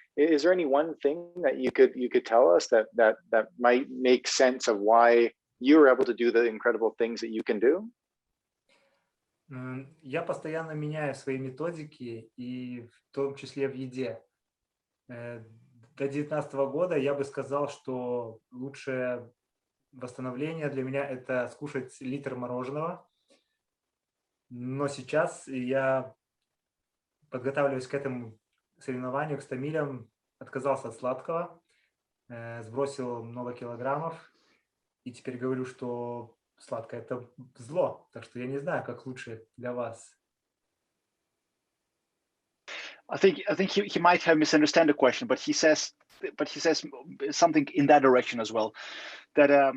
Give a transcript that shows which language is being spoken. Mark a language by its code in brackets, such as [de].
[en] Is there any one thing that you could tell us that might make sense of why you're able to do the incredible things that you can do? [ru] Я постоянно меняю свои методики, и в том числе в еде. До 2019 года я бы сказал, что лучшее восстановление для меня – это скушать литр мороженого. Но сейчас я, подготавливаясь к этому соревнованию, к 100 милям, отказался от сладкого, сбросил много килограммов, и теперь говорю, что сладкое – это зло. Так что я не знаю, как лучше для вас. [en] I think he might have misunderstood the question, but he says something in that direction as well. That